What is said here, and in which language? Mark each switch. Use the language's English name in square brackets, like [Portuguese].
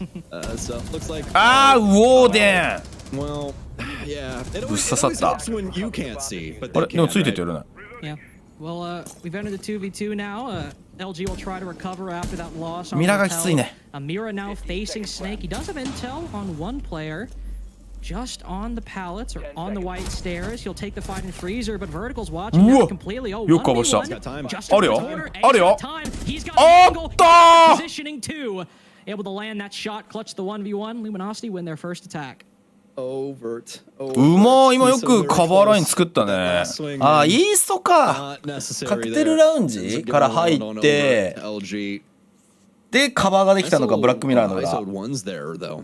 [Japanese] あー、ウォーデンぶっ刺さった。あれでもついててやるな。 [English] Well, we've entered the 2v2 now. LG will try to recover after that loss. [Japanese] ミラがきついね。 [English] Mira now facing Snake. He does have intel on one player, just on the pallets or on the white stairs. He'll take the fight in freezer, but Vertical's watching this completely. Oh, [Japanese] よくかばした。あるよ。あるよ。 [English] He's got angle. Positioning two, able to land that shot, clutch the 1v1. Luminosity win their first attack. [Japanese] うまー、今よくカバーライン作ったね。あー、イーストか。カクテルラウンジから入ってでカバーができたのか、ブラックミラーのが。